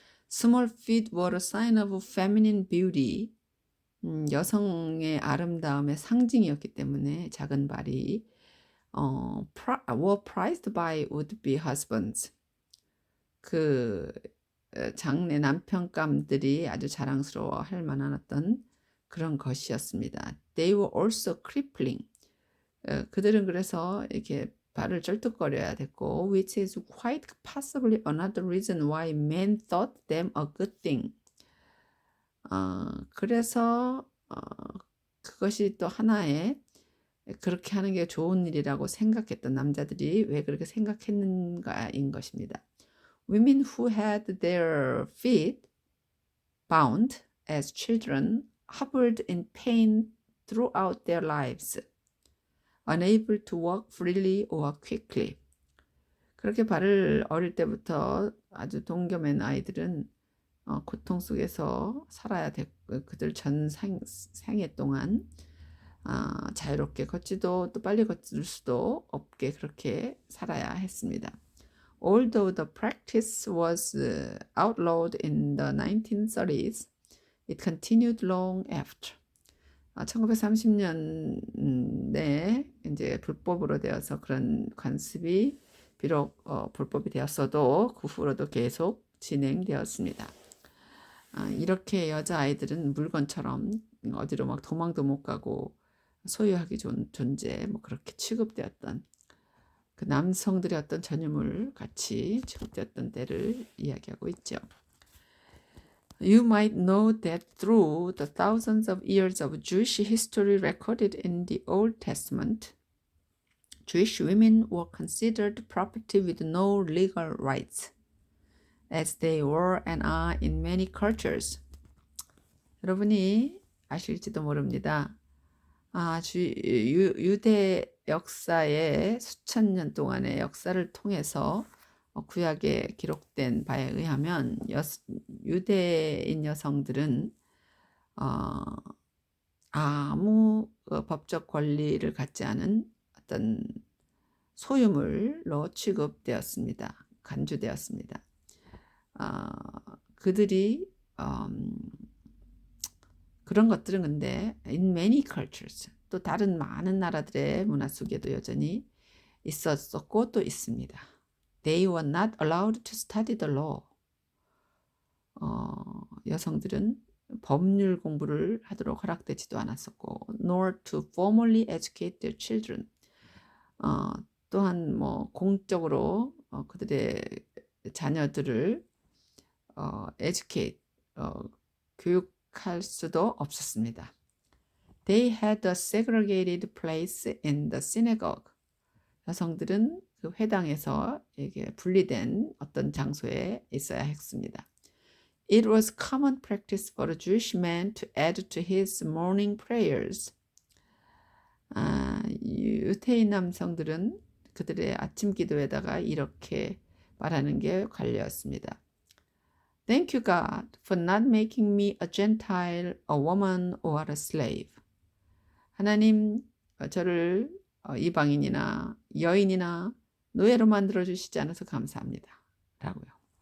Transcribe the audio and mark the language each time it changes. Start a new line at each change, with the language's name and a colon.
English: Small feet were a sign of feminine beauty.
Korean: 여성의 아름다움의 상징이었기 때문에 작은 발이
English: were prized by would-be husbands.
Korean: 그 장래 남편감들이 아주 자랑스러워할 만한 어떤 그런 것이었습니다.
English: They were also crippling.
Korean: 그들은 그래서 이렇게 발을 쩔뚝거려야 됐고,
English: which is quite possibly another reason why men thought them a good thing.
Korean: 그래서 그것이 또 하나의 그렇게 하는 게 좋은 일이라고 생각했던 남자들이 왜 그렇게 생각했는가인 것입니다.
English: Women who had their feet bound as children harbored in pain throughout their lives, unable to walk freely or quickly.
Korean: 그렇게 발을 어릴 때부터 아주 동경한 아이들은 고통 속에서 살아야 됐고 그들 전 생애 동안 자유롭게 걷지도 또 빨리 걷을 수도 없게 그렇게 살아야 했습니다.
English: Although the practice was outlawed in the 1930s, it continued long after.
Korean: 1930년대에 이제 불법으로 되어서 그런 관습이 비록 불법이 되었어도 그 후로도 계속 진행되었습니다. 이렇게 여자아이들은 물건처럼 어디로 막 도망도 못 가고 소유하기 좋은 존재 뭐 그렇게 취급되었던 그 남성들의 어떤 전유물 같이 취급되었던 때를 이야기하고 있죠.
English: You might know that through the thousands of years of Jewish history recorded in the Old Testament, Jewish women were considered property with no legal rights, as they were and are in many cultures.
Korean: 여러분이 아실지도 모릅니다. 유대 역사의 수천 년 동안의 역사를 통해서 구약에 기록된 바에 의하면 유대인 여성들은 아무 법적 권리를 갖지 않은 어떤 소유물로 취급되었습니다. 간주되었습니다. 그들이 그런 것들은 근데
English: in many cultures
Korean: 또 다른 많은 나라들의 문화 속에도 여전히 있었었고 또 있습니다.
English: They were not allowed to study the law.
Korean: 여성들은 법률 공부를 하도록 허락되지도 않았었고
English: nor to formally educate their children.
Korean: 또한 뭐 공적으로 그들의 자녀들을 educate 교육할 수도 없었습니다.
English: They had a segregated place in the synagogue.
Korean: 여성들은 그 회당에서 이게 분리된 어떤 장소에 있어야 했습니다.
English: It was common practice for a Jewish man to add to his morning prayers.
Korean: 유태인 남성들은 그들의 아침 기도에다가 이렇게 말하는 게 관례였습니다.
English: Thank you, God, for not making me a Gentile, a woman, or a slave.
Korean: 하나님, 저를 이방인이나 여인이나 노예로 만들어 주시지 않아서 감사합니다. 라고요.